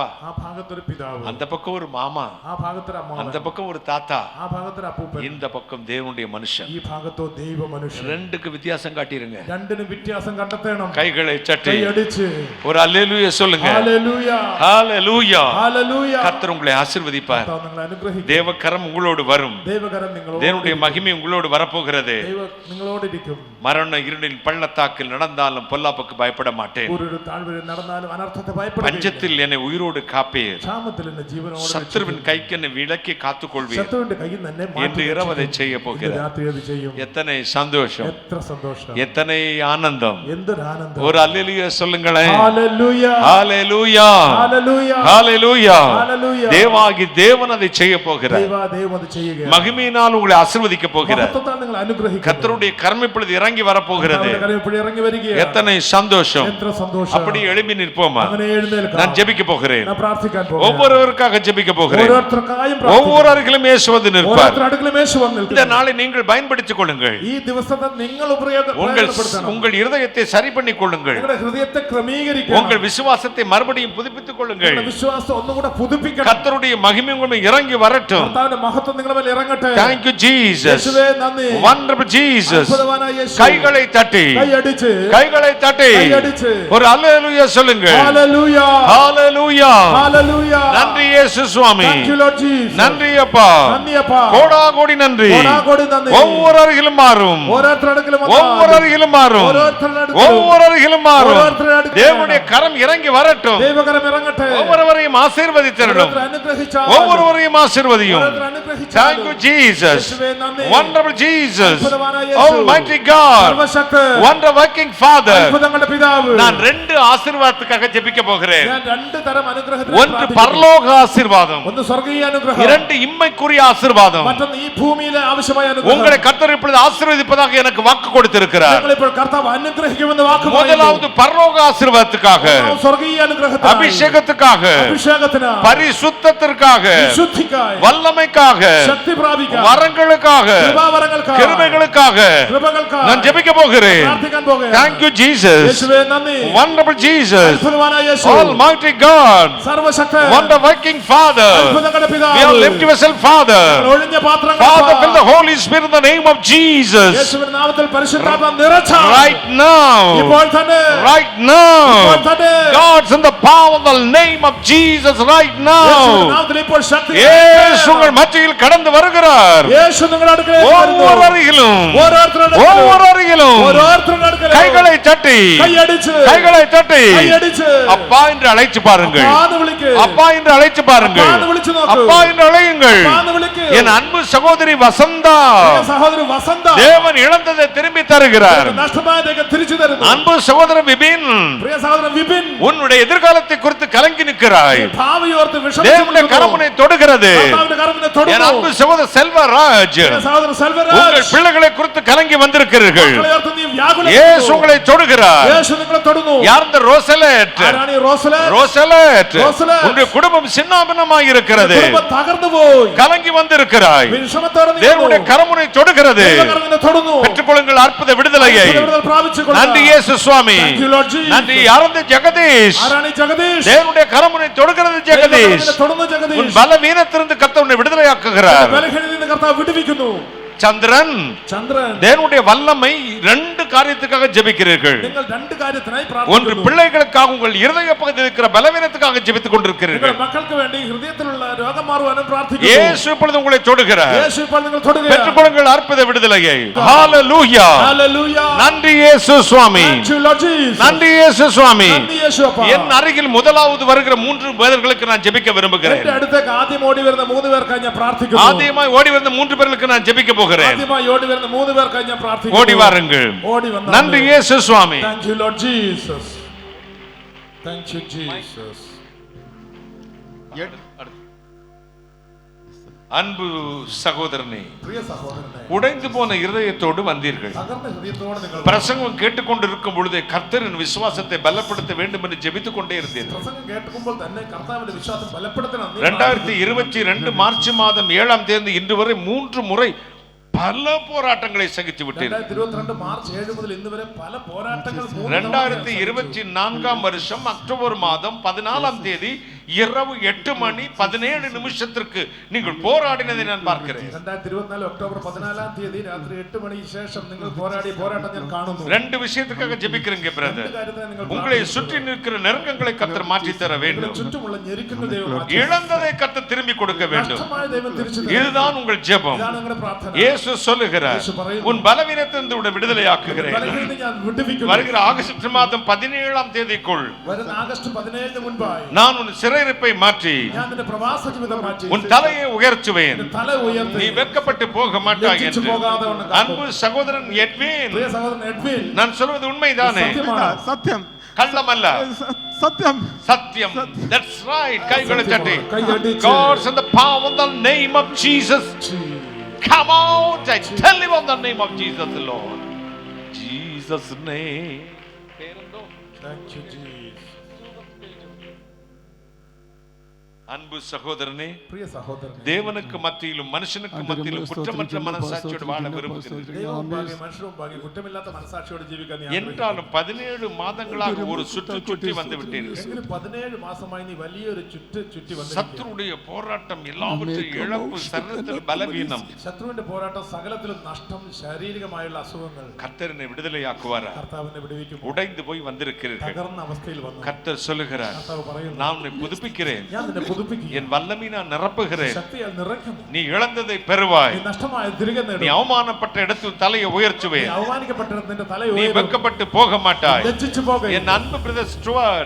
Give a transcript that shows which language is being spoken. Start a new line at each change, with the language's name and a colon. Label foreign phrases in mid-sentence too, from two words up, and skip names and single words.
Malayalam: ആ ഭാഗത്തൊരു പിതാവ്,
Tamil: அந்த பக்கம் ஒரு மாமா,
Malayalam: ആ ഭാഗത്തൊരു അമ്മാവൻ,
Tamil: அந்த பக்கம் ஒரு தாத்தா,
Malayalam: ആ ഭാഗത്തൊരു അപ്പൂപ്പൻ,
Tamil: இந்த பக்கம் தேவனுடைய மனுஷன்.
Malayalam: ഈ ഭാഗത്തോ ദൈവ മനുഷ്യൻ.
Tamil: ரெண்டுக்கு வித்தியாசம் காட்டிருங்க.
Malayalam: രണ്ടിനും വ്യത്യാസം കണ്ടെത്തണം.
Tamil: கைகளை சட்டி
Malayalam: കൈയടിച്ച്
Tamil: ஒரு அல்லேலூயா சொல்லுங்க.
Malayalam: ഹല്ലേലൂയ,
Tamil: ஹalleluya.
Malayalam: ഹല്ലേലൂയ.
Tamil: கர்த்தர் உங்களை ஆசீர்வதிப்பார்.
Malayalam: കർത്താവ് നിങ്ങളെ അനുഗ്രഹിക്കും.
Tamil: தேவக்கரம் உங்களோடு வரும்.
Malayalam: ദൈവകരം നിങ്ങളോട്,
Tamil: தேவனுடைய மகிமை உங்களோடு வரப்போகிறது.
Malayalam: ദൈവം നിങ്ങളോടിരിക്കും.
Tamil: மரண இருளின் பள்ளத்தாக்கில் நடந்தாலும் பொல்லாப்புக்கு பயப்பட மாட்டேன்.
Malayalam: ഒരു താഴ്വരയിൽ നടന്നാലും അനർത്ഥത്തെ ഭയപ്പെടില്ല.
Tamil: பஞ்சத்தில் என்னை உயிரோடு காப்பீர்,
Malayalam: ക്ഷാമത്തിൽ എന്നെ ജീവനോടെ
Tamil: சத்துருவின் கைக்கு என்னை விலக்கி காத்துக்கொள்வீர்
Malayalam: ശത്രുവിന്റെ കയ്യിൽ നിന്ന് എന്നെ
Tamil: என்று
Malayalam: മാറ്റി
Tamil: இரவு அதை செய்ய
Malayalam: ഇന്ന്
Tamil: போகிறார்.
Malayalam: രാത്രി അത് ചെയ്യും.
Tamil: எத்தனை சந்தோஷம்,
Malayalam: എത്ര സന്തോഷം,
Tamil: எத்தனை ஆனந்தம்.
Malayalam: എന്തൊരു ആനന്ദം.
Tamil: ஒரு அல்லேலூயா சொல்லுங்களேன்.
Malayalam: ഹല്ലേലൂയ,
Tamil: ஹalleluya,
Malayalam: ഹല്ലേലൂയ,
Tamil: ஹalleluya.
Malayalam: ഹല്ലേലൂയ.
Tamil: தேவாகி தேவன் அதை செய்ய போகிறார்.
Malayalam: ദൈവം അത് ചെയ്യുകയാണ്.
Tamil: மகிமையினால் உங்களை ஆசீர்வதிக்க போகிறார்.
Malayalam: മഹത്വത്താൽ നിങ്ങൾ അനുഗ്രഹിക്കും.
Tamil: கர்த்தருடைய கரம் இப்பொழுது இறங்கி வர போகிறது.
Malayalam: ഇറങ്ങി വരികയാണ്.
Tamil: எத்தனை சந்தோஷம்.
Malayalam: എത്ര സന്തോഷം.
Tamil: அப்படி எழும்பி நிற்போமா?
Malayalam: അങ്ങനെ എഴുന്നേൽക്കാം.
Tamil: நான் ஜெபிக்க போகிறேன்.
Malayalam: ഞാൻ പ്രാർത്ഥിക്കാൻ പോകുന്നു.
Tamil: ஒவ்வொருவருக்காக ஜெபிக்க போகிறேன்.
Malayalam: ഓരോരുത്തർക്കായും
Tamil: ஒவ்வொரு அருகிலும் இயேசு வந்து நிற்பார்.
Malayalam: ഓരോരുത്തരുടെ അടുക്കലും യേശു വന്ന് നിൽക്കും.
Tamil: இந்த நாளை நீங்கள் பயன்படுத்திக் கொள்ளுங்கள்.
Malayalam: ഈ ദിവസത്തെ നിങ്ങൾ ഉപയോഗപ്പെടുത്തണം.
Tamil: உங்கள் இருதயத்தை சரி பண்ணிக் கொள்ளுங்கள்.
Malayalam: നിങ്ങളുടെ ഹൃദയത്തെ ക്രമീകരിക്കണം.
Tamil: உங்கள் விசுவாசத்தை மறுபடியும் புதுப்பித்துக் கொள்ளுங்கள்.
Malayalam: നിങ്ങളുടെ വിശ്വാസം ഒന്നുകൂടെ പുതുപ്പിക്കണം.
Tamil: கர்த்தருடைய மகிமை உங்கள் மேல் இறங்கி வரட்டும்.
Malayalam: കർത്താവിന്റെ മഹത്വം നിങ്ങളുടെ മേൽ ഇറങ്ങട്ടെ.
English: Thank you Jesus.
Malayalam: യേശുവേ നന്ദി.
English: Wonderful Jesus.
Malayalam: അത്ഭുതവാനായ യേശു.
Tamil: கைகளை தட்டி,
Malayalam: കൈയടിച്ച്,
Tamil: கைகளை தட்டி
Malayalam: കൈയടിച്ച്
Tamil: ஒரு அல்லேலூயா சொல்லுங்க.
Malayalam: ഹല്ലേലൂയ,
Tamil: ஹalleluya.
Malayalam: ഹല്ലേലൂയ.
Tamil: நன்றி இயேசு சுவாமி.
English: Thank you Lord Jesus.
Tamil: நன்றி அப்பா.
Malayalam: നന്ദി അപ്പാ.
Tamil: கோடாகோடி நன்றி.
Malayalam: കോടാകോടി നന്ദി.
Tamil: ஒவ்வொரு அருகிலும் மாறும்,
Malayalam: ഓരോരുത്തരുടെ അടുക്കലും
Tamil: ஒவ்வொரு அருகிலும் மாறும்,
Malayalam: ഓരോരുത്തരുടെ അടുക്കലും
Tamil: ஒவ்வொரு அருகிலும் மாறும்.
Malayalam: ഓരോരുത്തരുടെ അടുക്കലും
Tamil: தேவனுடைய கரம் இறங்கி வரட்டும்.
Malayalam: ദൈവകരം ഇറങ്ങട്ടെ.
Tamil: ஒவ்வொருவரையும் ஆசீர்வதித்தரணும்.
Malayalam: ഓരോരുത്തരെ അനുഗ്രഹിച്ചാലും
Tamil: ஒவ்வொருவரையும் ஆசீர்வதியும்.
Malayalam: ഓരോരുത്തരെ
English: Thank you
Malayalam: അനുഗ്രഹിച്ചാലും
English: Jesus.
Malayalam: യേശുവേ നന്ദി.
English: Wonderful Jesus.
Malayalam: അത്ഭുതവാനായ യേശു.
English: Almighty God.
Malayalam: സർവശക്തൻ.
English: Wonder working Father.
Malayalam: അത്ഭുതങ്ങളുടെ പിതാവ്.
Tamil: நான் ரெண்டு ஆசீர்வாதத்துக்காக ஜெபிக்க போகிறேன்.
Malayalam: ഞാൻ രണ്ട് തരം അനുഗ്രഹത്തിന്
Tamil: ஒன்று
Malayalam: പ്രാർത്ഥിക്കുന്നു.
Tamil: பரலோக ஆசீர்வாதம்,
Malayalam: ഒന്ന് സ്വർഗീയ അനുഗ്രഹം.
Tamil: இரண்டு இம்மைக்குரிய ஆசீர்வாதம்.
Malayalam: മറ്റൊന്ന് ഈ ഭൂമിയിലെ ആവശ്യമായ അനുഗ്രഹം.
Tamil: உங்களை கர்த்தர் இப்பொழுது ஆசீர்வதிப்பதாக எனக்கு வாக்கு கொடுத்திருக்கிறார்.
Malayalam: നിങ്ങൾ ഇപ്പോൾ കർത്താവ് അനുഗ്രഹിക്കുമെന്ന് വാക്ക്
Tamil: முதலாவது பரலோக ஆசீர்வாதத்துக்காக,
Malayalam: പറയുന്നു. സ്വർഗീയ അനുഗ്രഹത്തിന്,
Tamil: அபிஷேகத்துக்காக,
Malayalam: അഭിഷേകത്തിന്,
Tamil: பரிசுத்தத்திற்காக,
Malayalam: വിശുദ്ധിക്കായി,
Tamil: வல்லமைக்காக,
Malayalam: ശക്തി പ്രാപിക്കാൻ,
Tamil: வரங்களுக்காக,
Malayalam: കൃപാവരങ്ങൾക്കായി,
Tamil: கிருபைகளுக்காக
Malayalam: കൃപകൾക്കായി
Tamil: நான் ஜெபிக்க போகிறேன்.
Malayalam: പ്രാർത്ഥിക്കാൻ പോകുകയാണ്.
English: Thank you Jesus.
Malayalam: യേശുവേ നന്ദി.
English: Wonderful Jesus.
Malayalam: അത്ഭുതവാനായ യേശു.
English: Almighty God.
Malayalam: സർവശക്തൻ.
English: Wonder working Father.
Malayalam: അത്ഭുതങ്ങളുടെ
English: We
Malayalam: പിതാവ്.
English: have lift yourself Father.
Malayalam: ഒഴിഞ്ഞ പാത്രങ്ങൾ
English: Father, fill the Holy Spirit in the name of Jesus.
Malayalam: യേശുവിന്റെ നാമത്തിൽ പരിശുദ്ധാത്മാവ് നിറച്ചാൽ
English: Right now.
Malayalam: ഇപ്പോൾ തന്നെ,
English: Right now.
Malayalam: ഇപ്പോൾ തന്നെ
English: God's in the power of the name of Jesus right
Malayalam: യേശുവിന്റെ
English: now.
Malayalam: നാമത്തിൽ ഇപ്പോൾ ശക്തി.
Tamil: യേശു உங்கள் மத்தியில் கடந்து வருகிறார்.
Malayalam: യേശു നിങ്ങളുടെ അടുക്കലേക്ക് വരുന്നു.
Tamil: ஒவ்வொரு அருகிலும்,
Malayalam: ഓരോരുത്തരുടെ
Tamil: ஒவ்வொரு
Malayalam: അടുക്കലും,
Tamil: அருகிலும்
Malayalam: ഓരോരുത്തരുടെ അടുക്കലും
Tamil: கைகளை தட்டி,
Malayalam: കൈയടിച്ച്,
Tamil: கைகளை தட்டி
Malayalam: കൈയടിച്ച്
Tamil: அப்பா என்று அழைச்சு பாருங்கள்.
Malayalam: അപ്പാന്ന് വിളിക്ക്.
Tamil: அப்பா என்று அழைச்சு பாருங்கள்.
Malayalam: അപ്പാന്ന് വിളിച്ചു നോക്കൂ.
Tamil: அப்பா என்று அழையுங்கள்.
Malayalam: അപ്പാന്ന് വിളിക്ക്.
Tamil: என் அன்பு சகோதரி வசந்தா,
Malayalam: പ്രിയ സഹോദരി വസന്ത,
Tamil: தேவன் இழந்ததை திரும்பி தருகிறார்.
Malayalam: നഷ്ടമായതൊക്കെ തിരിച്ചു തരുന്നു.
Tamil: அன்பு சகோதரன் விபின்,
Malayalam: പ്രിയ സഹോദരൻ വിപിൻ,
Tamil: உன்னுடைய எதிர்காலத்தை குறித்து கலங்கி நிற்கிறாய்.
Malayalam: ഭാവിയോർത്ത്
Tamil: தேவனுடைய கரமுனை தொடுகிறது.
Malayalam: കർത്താവിന്റെ കരമിനെ
Tamil: என்
Malayalam: തൊടുന്നു.
Tamil: அன்பு சகோதரர் செல்வராஜ்,
Malayalam: പ്രിയ സഹോദരൻ സെൽവരാജ്,
Tamil: உங்கள் பிள்ளைகளை குறித்து கலங்கி வந்திருக்கிறீர்கள்.
Malayalam: മക്കളെയോർത്ത് നീ വ്യാകുലപ്പെടുന്നു.
Tamil: இயேசு உங்களை தொடுகிறார்.
Malayalam: യേശു നിങ്ങളെ തൊടുന്നു.
Tamil: யார் இந்த ரோசலேட்?
Malayalam: ആരാണ് ഈ റോസലേറ്റ്?
Tamil: ரோசலேட், ரோசலேட். உங்களுடைய குடும்பம் சின்னாபின்னமாய் இருக்கிறது.
Malayalam: കുടുംബം തകർന്നു പോയി.
Tamil: கலங்கி வந்திருக்கிறாய்.
Malayalam: വിഷമത്തോടെ
Tamil: தேவனுடைய கரமுனை தொடுகிறது.
Malayalam: ദൈവകരമിനെ തൊടുന്നു.
Tamil: பெற்றுக்கொள்ளுங்கள் அற்புத விடுதலையை.
Malayalam: വിടുതൽ പ്രാപിച്ചുകൊള്ളുക.
Tamil: நன்றி இயேசு சுவாமி.
English: Thank you, Lord Jesus.
Tamil: நன்றி. யாரந்த ஜெகதீஷ்,
Malayalam: ആരാണ് ഈ ജഗദീഷ്?
Tamil: தேவனுடைய கரமுனை தொடுகிறது ஜெகதீஷ்.
Malayalam: ദൈവകരമിനെ തൊടുന്നു
Tamil: உன்
Malayalam: ജഗദീഷ്.
Tamil: பலவீனத்திலிருந்து கர்த்தர் உன்னை விடுதலையாக்குகிறார்.
Malayalam: ബലഹീനതയിൽ നിന്ന് കർത്താവ് വിടുവിക്കുന്നു.
Tamil: சந்திரன்,
Malayalam: ചന്ദ്രൻ,
Tamil: தேவனுடைய வல்லமை ரெண்டு காரியத்துக்காக ஜெபிக்கிறீர்கள்.
Malayalam: നിങ്ങൾ രണ്ട് കാര്യത്തിനായി
Tamil: ஒன்று
Malayalam: പ്രാർത്ഥിക്കുന്നു.
Tamil: பிள்ளைகளுக்காக உங்கள் இருதய பகுதியில் இருக்கிற பலவீனத்துக்காக ஜெபித்துக் கொண்டிருக்கிறீர்கள்.
Malayalam: നിങ്ങളുടെ മക്കൾക്ക് വേണ്ടി ഹൃദയത്തിലുള്ള രോഗം മാറുവാനും പ്രാർത്ഥിക്കുന്നു.
Tamil: இயேசு இப்பொழுது உங்களை தொடுகிறார்.
Malayalam: യേശു ഇപ്പോൾ നിങ്ങൾ തൊടുകയാണ്.
Tamil: பெற்றுக்கொள்ளுங்கள் அற்புத விடுதலையை. ஹalleluya.
Malayalam: ഹല്ലേലൂയ.
Tamil: நன்றி இயேசு சுவாமி.
English: Thank you, Lord Jesus.
Tamil: நன்றி இயேசு சுவாமி.
Malayalam: നന്ദി യേശു അപ്പാ.
Tamil: என் அருகில் முதலாவது வருகிற 3 பேர்களுக்கு நான் ஜெபிக்க விரும்புகிறேன்.
Malayalam: എന്റെ അടുത്തേക്ക് ആദ്യം ഓടി വരുന്ന 3 പേർക്കായി ഞാൻ പ്രാർത്ഥിക്കുന്നു.
Tamil: ஆதியமாய் ஓடி வந்த 3 பேர்களுக்கு நான் ஜெபிக்க போகிறேன்.
Malayalam: ആദ്യമായി ഓടി വരുന്ന 3 പേർക്കായി ഞാൻ പ്രാർത്ഥിക്കുന്നു.
Tamil: ஓடி வாருங்கள்.
Malayalam: ഓടി വന്നാ
Tamil: நன்றி இயேசு சுவாமி.
English: Thank you, Lord Jesus. Thank you, Jesus.
Tamil: அன்பு சகோதரனே,
Malayalam: പ്രിയ സഹോദരനെ,
Tamil: உடைந்து போன இருதயத்தோடு வந்தீர்கள்.
Malayalam: തകർന്ന ഹൃദയത്തോടെ നിങ്ങൾ
Tamil: பிரசங்கம் கேட்டுக்கொண்டிருக்கும் பொழுதே கர்த்தரின் விசுவாசத்தை பலப்படுத்த வேண்டும் என்று ஜெபித்துக் கொண்டே இருந்தீர்கள்.
Malayalam: പ്രസംഗം കേൾക്കുമ്പോൾ തന്നെ കർത്താവിന്റെ വിശ്വാസം ബലപ്പെടുത്തണം.
Tamil: 2022 மார்ச் மாதம் 7ஆம் தேதி இன்று வரை 3 முறை பல போராட்டங்களை சகித்து விட்டீர்கள்.
Malayalam: 2022 മാർച്ച് 7 മുതൽ ഇന്ന് വരെ പല പോരാട്ടങ്ങൾ
Tamil: 2024 வருஷம் அக்டோபர் மாதம் 14ஆம் தேதி இரவு 8 மணி 17 நிமிஷத்திற்கு நீங்கள் போராடினதை நான் பார்க்கிறேன்.
Malayalam: 2024 ഒക്ടോബർ 14 തീയതി രാത്രി 8 മണിക്ക് ശേഷം നിങ്ങൾ പോരാടിയ പോരാട്ടം ഞാൻ കാണുന്നു.
Tamil: ரெண்டு விஷயத்துக்காக ஜெபிக்கிறீங்க பிரதர். உங்களை சுற்றி நிற்கிற நெருக்கங்களை கர்த்தர் மாற்றி தர வேண்டும்.
Malayalam: ചുറ്റുമുള്ള ഞെരുക്കങ്ങൾ ദൈവം മാറ്റി
Tamil: இழந்ததை கர்த்தர் திரும்பி கொடுக்க வேண்டும்.
Malayalam: നഷ്ടമായ ദൈവം തിരിച്ചു തരും.
Tamil: இதுதான் உங்கள் ஜெபம்.
Malayalam: ഇതാണ് നിങ്ങളുടെ പ്രാർത്ഥന.
Tamil: இயேசு சொல்லுகிறார், உன் பலவீனத்திலிருந்து உன்னை விடுதலையாக்குகிறேன்.
Malayalam: ബലഹീനതയെ ഞാൻ വിടുവിക്കുന്നു.
Tamil: வருகிற ஆகஸ்ட் மாதம் 17ஆம் தேதிக்குள்
Malayalam: വരുന്ന ആഗസ്റ്റ് 17 മുൻപായി
Tamil: நான் உன் சிறையிருப்பை மாற்றி
Malayalam: ഞാൻ നിന്റെ പ്രവാസ ജീവിതം മാറ്റി
Tamil: உன் தலையை உயர்த்துவேன்.
Malayalam: തല ഉയർത്തി
Tamil: நீ வெட்கப்பட்டு போக மாட்டாய் என்று. போகாத அன்பு சகோதரன் எட்வின்,
Malayalam: പ്രിയ സഹോദരൻ എഡ്വിൻ,
Tamil: நான் சொல்வது உண்மைதானே?
Malayalam: സത്യം
Tamil: கள்ளமல்ல,
Malayalam: സത്യം
Tamil: சத்தியம்.
English: That's right.
Tamil: கைகளை தட்டி.
Malayalam: കൈയടിച്ച്
English: God's in the power of the name of Jesus. Come out, I tell you, on the name of Jesus, Lord. Jesus' name. Thank you, Jesus.
Tamil: அன்பு சகோதரனே,
Malayalam: പ്രിയ സഹോദരനെ,
Tamil: தேவனுக்கு மத்தியிலும் மனுஷனுக்கு மத்தியிலும் குற்றமற்ற மனசாட்சியோடு வாழ விரும்புகிறேன்.
Malayalam: ദൈവവും ഭാഗ്യ മനുഷ്യരും ഭാഗ്യ കുറ്റമില്ലാത്ത മനസാക്ഷിയോടെ ജീവിക്കാൻ ഞാൻ
Tamil: என்றாலும் 17 மாதங்களாக ஒரு சுற்றி வந்து விட்டீர்கள்.
Malayalam: എങ്കിലും 17 മാസമായി നീ വലിയൊരു ചുറ്റി വന്നിരിക്കുന്നു.
Tamil: சத்துருடைய போராட்டம், எல்லாவற்றையும் இழப்பு, சரீரத்தில் பலவீனம்.
Malayalam: ശത്രുവിന്റെ പോരാട്ടം, സകലത്തിലും നഷ്ടം, ശാരീരികമായുള്ള അസുഖങ്ങൾ.
Tamil: கர்த்தரை விடுதலையாக்குவாரா?
Malayalam: കർത്താവിനെ വിടുവിക്കും.
Tamil: உடைந்து போய் வந்திருக்கிறீர்கள்.
Malayalam: തകർന്ന അവസ്ഥയിൽ വന്നു.
Tamil: கர்த்தர் சொல்லுகிறார்,
Malayalam: കർത്താവ് പറയുന്നു,
Tamil: நான் உன்னை புதுப்பிக்கிறேன்,
Malayalam: ഞാൻ നിന്നെ പുതുപ്പിക്കും,
Tamil: என் வல்லமை நான் நிரப்புகிறேன்,
Malayalam: ശക്തിയാൽ നിറയ്ക്കുന്നു,
Tamil: நீ இழந்ததை பெறுவாய்,
Malayalam: നീ നഷ്ടമായ തിരികെ
Tamil: நீ
Malayalam: നേടും,
Tamil: அவமானப்பட்ட இடத்தில் தலையை
Malayalam: നീ
Tamil: உயர்த்துவேன்,
Malayalam: അവമാനിക്കപ്പെട്ടിടത്ത് നിന്റെ തല
Tamil: நீ
Malayalam: ഉയരും,
Tamil: வெட்கப்பட்டு போக மாட்டாய்.
Malayalam: ലജ്ജിച്ചു പോകും.
Tamil: என் அன்பு பிரதர் ஸ்டுவர்ட்,